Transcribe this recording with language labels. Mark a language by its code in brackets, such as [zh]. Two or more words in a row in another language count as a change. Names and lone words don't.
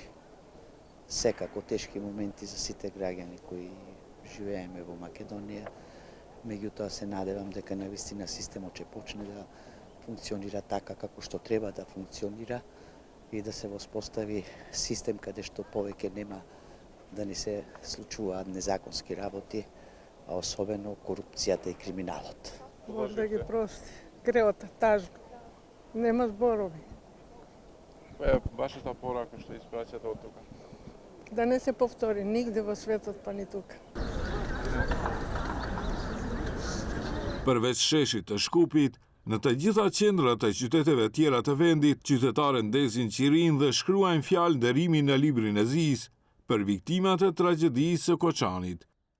[mk] Секако тешки моменти за сите граѓани кои живееме во Македонија, меѓутоа се надевам дека навистина системот ќе почне да функционира така како што треба да функционира и да се воспостави систем каде што повеќе нема да ни се случуваат незаконски работи, а особено корупцијата и криминалот. Боже да ги прости. Греот е тажно. Нема зборови. Која е вашата порака што испраќате од тука? Да не се повтори нигде во светот, па ни тука. [sq] Përveç sheshit të Shkupit, në të gjitha qendrat e qyteteve tjera të vendit, qytetarët ndezin qirin dhe shkruajnë fjalë nderimi në librin e Zis për viktimat e tragjedisë së Koçanit.